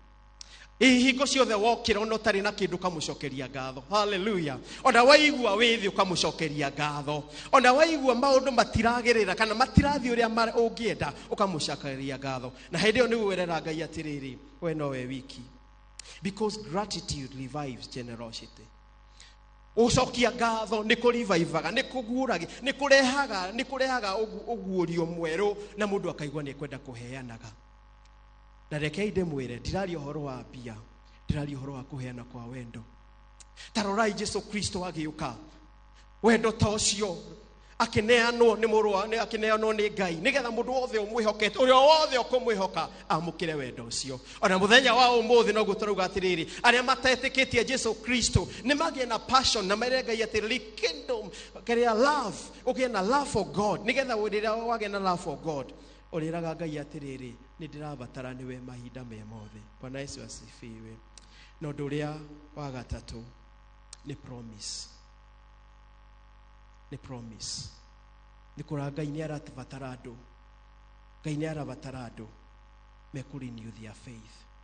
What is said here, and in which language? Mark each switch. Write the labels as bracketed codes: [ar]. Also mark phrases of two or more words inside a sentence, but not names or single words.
[ki] Ihingo ciothe wokĩra ona ũtarĩ na kĩndũ kamũcokeria ngatho. Hallelujah. Ona waigua wĩthĩ ũkamũcokeria ngatho. Ona waigua maũndũ matiragĩrĩra kana matirathiĩ ũrĩa ũngĩenda ũkamũcokeria ngatho. Na hĩndĩ ĩyo nĩ gwĩrera Ngai atĩrĩrĩ, we no we wiki. [en] Because gratitude revives generosity. [ki] Ũcokia ngatho nĩ kũrevivaga, nĩ kũguũraga, nĩ kũrehaga ũguũrio mwerũ na mũndũ akaigua nĩ kwenda kũheanaga. Na rekei ndĩmwĩre, ndiraria ũhoro wa mbia, ndiraria ũhoro wa kũheana kwa wendo. Tarorai Jesu Kristo agĩũka, wendo ta ũcio akĩneanwo nĩ Ngai nĩgetha mũndũ wothe ũmwĩhokete, ũrĩa wothe ũkũmwĩhoka amũkĩre wendo ũcio. Ona mũthenya wa ũmũthĩ noguo tũrauga atĩrĩrĩ, arĩa matetĩkĩtie Jesu Kristo nĩ magĩe na passion na mere Ngai atĩrĩrĩ, kingdom kĩrĩa love, ũgĩe na [en] love for God. [ki] Nĩgetha rĩrĩa wagĩa na [en] love for God, [ki] ũrĩraga Ngai atĩrĩrĩ, nĩ ndĩrabatara nĩwe mahinda me mothe. [sw] Bwana Yesu asifiwe. [ki] Na ũndũ ũrĩa wa gatatũ nĩ promise. Nĩ promise. Nĩ kũra Ngai nĩ arabatara andũ. Ngai nĩ arabatara andũ mekũrenew [en] their faith.